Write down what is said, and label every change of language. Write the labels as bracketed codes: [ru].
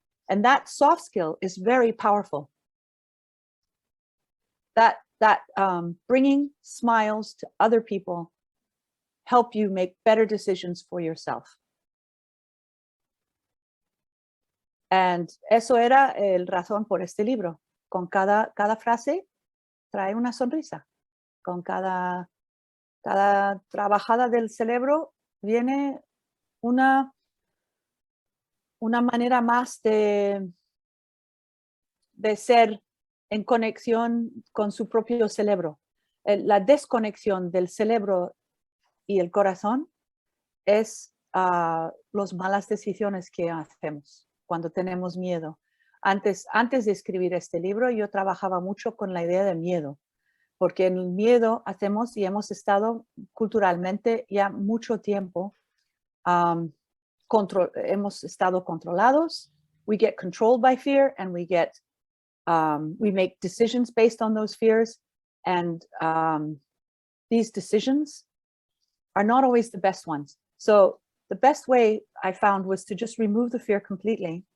[en] And that soft skill is very powerful. That bringing smiles to other people help you make better decisions for yourself. [es] And eso era el razón por este libro. Con cada frase trae una sonrisa. Con cada trabajada del cerebro viene una manera más de ser en conexión con su propio cerebro. La desconexión del cerebro y el corazón es las malas decisiones que hacemos cuando tenemos miedo. Antes de escribir este libro, yo trabajaba mucho con la idea de miedo, porque en el miedo hacemos y hemos estado culturalmente ya mucho tiempo, hemos estado controlados. [en] We get controlled by fear and we make decisions based on those fears, and these decisions are not always the best ones. So the best way I found was to just remove the fear completely.